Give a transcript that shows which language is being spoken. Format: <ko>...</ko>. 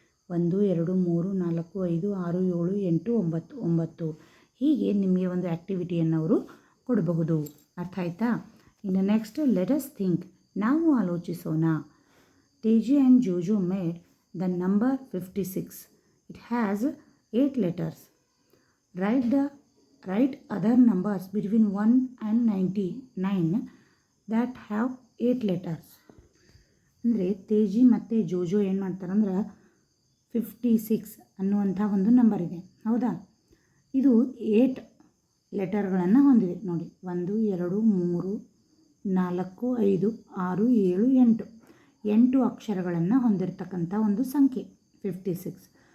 <kn>1 2 3 4 5 6 7 8 9 9 ಹೀಗೆ ನಿಮಗೆ ಒಂದು ಆ್ಯಕ್ಟಿವಿಟಿಯನ್ನು ಅವರು ಕೊಡಬಹುದು. ಅರ್ಥ ಆಯ್ತಾ? ಇನ್ನು</kn> <en>next let us think,</en> <kn>ನಾವು ಆಲೋಚಿಸೋಣ.</kn> <en>Teji and Jojo made the number 56. It has 8 letters. Write other numbers between 1 and 99 that have 8 letters.</en> <kn>ಅಂದರೆ ತೇಜಿ ಮತ್ತು ಜೋಜೋ ಏನು ಮಾಡ್ತಾರಂದ್ರೆ 56 ಅನ್ನುವಂಥ ಒಂದು ನಂಬರ್ ಇದೆ, ಹೌದಾ? ಇದು 8 ಲೆಟರ್ಗಳನ್ನು ಹೊಂದಿದೆ ನೋಡಿ. 1 2 3 4 5 6 7 8 8 ಅಕ್ಷರಗಳನ್ನು ಹೊಂದಿರತಕ್ಕಂಥ ಒಂದು ಸಂಖ್ಯೆ 56.</kn>